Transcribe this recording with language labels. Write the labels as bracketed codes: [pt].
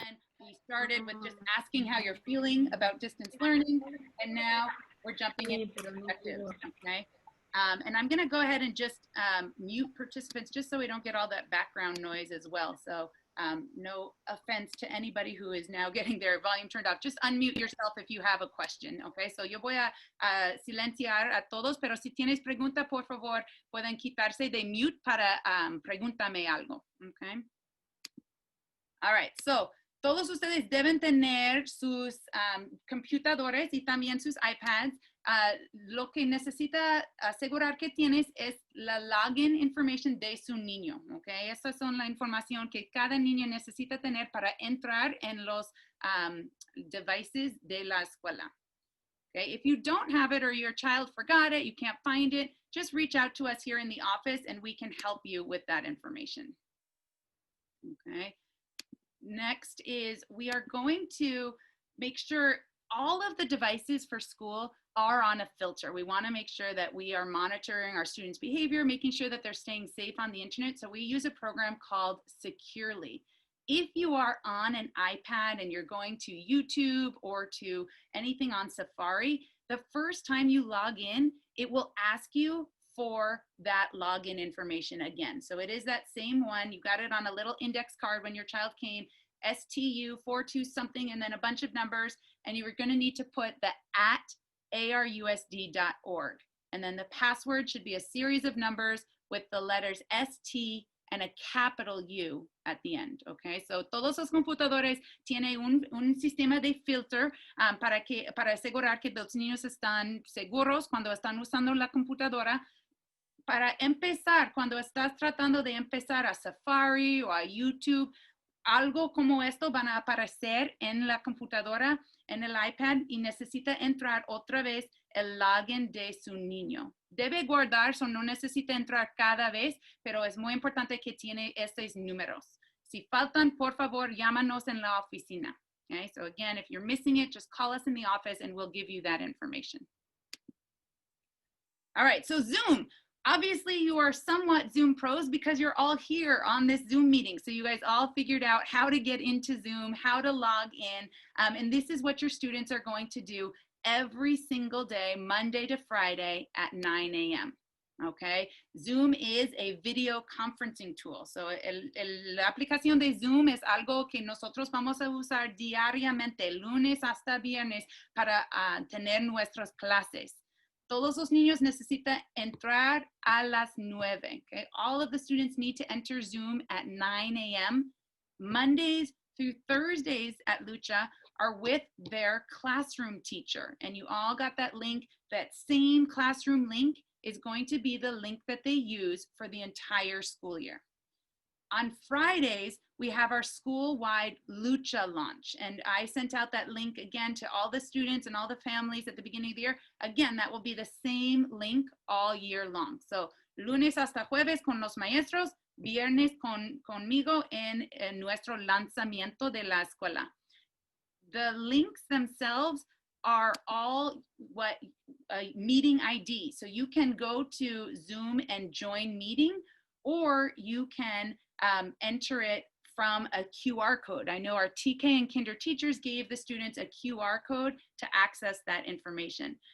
[en] And we started with just asking how you're feeling about distance learning, and now we're jumping into objectives, okay? And I'm gonna go ahead and just mute participants just so we don't get all that background noise as well. So no offense to anybody who is now getting their volume turned off. Just unmute yourself if you have a question, okay? [es] So yo voy a silenciar a todos, pero si tienes pregunta, por favor, pueden quitarse de mute para pregúntame algo, okay? [en] All right, so [es] todos ustedes deben tener sus computadores y también sus iPads. Lo que necesita asegurar que tienes es la [en] login information [es] de su niño, ¿ok? Esa son la información que cada niño necesita tener para entrar en los devices de la escuela. [en] Okay? If you don't have it or your child forgot it, you can't find it, just reach out to us here in the office and we can help you with that information. Okay. Next is we are going to make sure all of the devices for school are on a filter. We want to make sure that we are monitoring our students' behavior, making sure that they're staying safe on the internet. So we use a program called Securely. If you are on an iPad and you're going to YouTube or to anything on Safari, the first time you log in, it will ask you for that login information again. So it is that same one. You got it on a little index card when your child came, STU42 something, and then a bunch of numbers, and you were going to need to put the @arusd.org. And then the password should be a series of numbers with the letters ST and a capital U at the end, okay? [es] So todos los computadores tienen un sistema de filter para asegurar que los niños están seguros cuando están usando la computadora. Para empezar, cuando estás tratando de empezar a Safari o a YouTube, algo como esto van a aparecer en la computadora, en el iPad, y necesita entrar otra vez el login de su niño. Debe guardar, so no necesita entrar cada vez, pero es muy importante que tiene estos números. Si faltan, por favor, llámanos en la oficina. [en] Okay, so again, if you're missing it, just call us in the office and we'll give you that information. All right, so Zoom. Obviously, you are somewhat Zoom pros because you're all here on this Zoom meeting. So you guys all figured out how to get into Zoom, how to log in. And this is what your students are going to do every single day, Monday to Friday at 9 a.m. Okay, Zoom is a video conferencing tool. [es] So la aplicación de Zoom es algo que nosotros vamos a usar diariamente, lunes hasta viernes, para tener nuestras clases. Todos los niños necesitan entrar a las 9. [en] Okay? All of the students need to enter Zoom at 9 a.m. Mondays through Thursdays at LUCHA are with their classroom teacher. And you all got that link. That same classroom link is going to be the link that they use for the entire school year. On Fridays, we have our school-wide LUCHA launch. And I sent out that link again to all the students and all the families at the beginning of the year. Again, that will be the same link all year long. [es] So lunes hasta jueves con los maestros, viernes conmigo en nuestro lanzamiento de la escuela. [en] The links themselves are all meeting ID. So you can go to Zoom and join meeting, or you can enter it from a QR code. I know our TK and kinder teachers gave the students a QR code to access that information.